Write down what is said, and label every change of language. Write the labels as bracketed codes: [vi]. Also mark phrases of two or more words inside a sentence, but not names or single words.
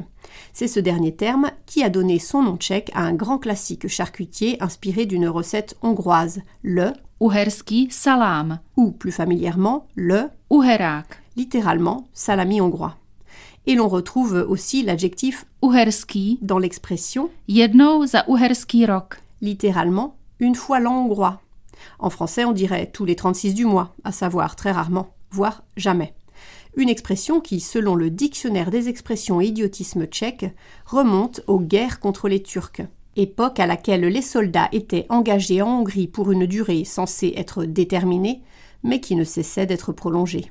[fr] C'est ce dernier terme qui a donné son nom tchèque à un grand classique charcutier inspiré d'une recette hongroise, le [cs] uherský salám [fr] ou plus familièrement le uherák, littéralement salami hongrois. Et l'on retrouve aussi l'adjectif uherský dans l'expression [cs] jednou za uherský rok, [fr] littéralement une fois l'an hongrois. En français, on dirait tous les 36 du mois, à savoir très rarement, voire jamais. Une expression qui, selon le dictionnaire des expressions et idiotismes tchèques, remonte aux guerres contre les Turcs, époque à laquelle les soldats étaient engagés en Hongrie pour une durée censée être déterminée, mais qui ne cessait d'être prolongée.